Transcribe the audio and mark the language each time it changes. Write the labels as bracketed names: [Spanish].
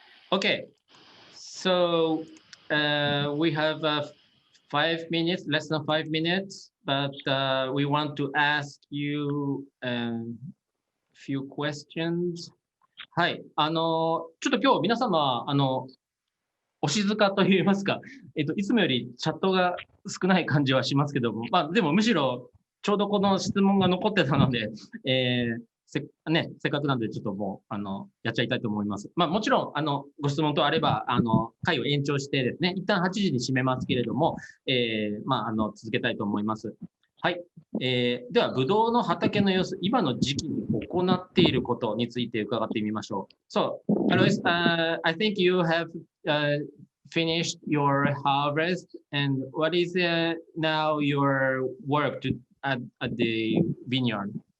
[English] Okay, so we have 5 minutes, less than 5 minutes, but we want to ask you a few questions. [Japanese] はい、ちょっと今日皆様お静かといいますか、いつもよりチャットが少ない感じはしますけども、でもむしろちょうどこの質問が残ってたので、せっかくなんでちょっともうやっちゃいたいと思います。もちろんご質問とあれば会を延長してですね、一旦8時に締めますけれども、続けたいと思います。はい。ではブドウの畑の様子、今の時期に行っていることについて伺ってみましょう。 [English] So, Alois, I think you have finished your harvest, and what is now your work at the vineyard?